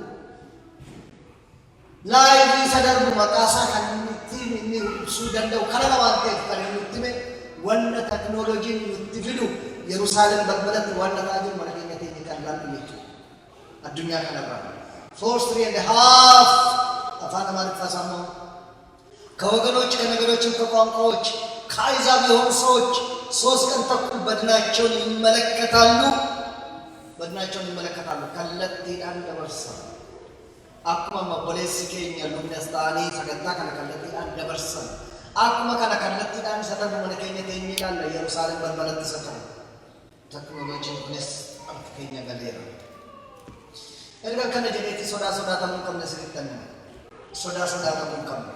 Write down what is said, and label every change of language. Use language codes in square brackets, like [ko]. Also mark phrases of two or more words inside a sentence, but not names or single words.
[om] laayivii isa darbu maqaasaa kan inni ibsuu danda'u kana waan ta'eef kan inni nutti hime wanna teknooloojiin nutti fidu Yerusaalem balbalatti wanna ta'aa jiru mana keenya teenye kan laallu jechuudha addunyaa kanarraa for 3.5 afaan amaariffaa saammoo [am] ከወገኖች ከነገዶችም ከቋንቋዎች ከአሕዛብ የሆኑ ሰዎች 3 ቀን ተኩል በድናቸውን ይመለከታሉ [om] kallattiidhaan dabarsan akkuma mabboleessi keenya lubnastaanii sagantaa kana kallattiidhaan dabarsan akkuma kana kallattiidhaan isa darbu mana keenya teenyee ilaalla Yerusaalem balbalatti isa ta'u teknooloojiin kunis harka keenya galeera erga kana jedheetti sodaatamuu hin qabne sirrittan sodaatamuu hin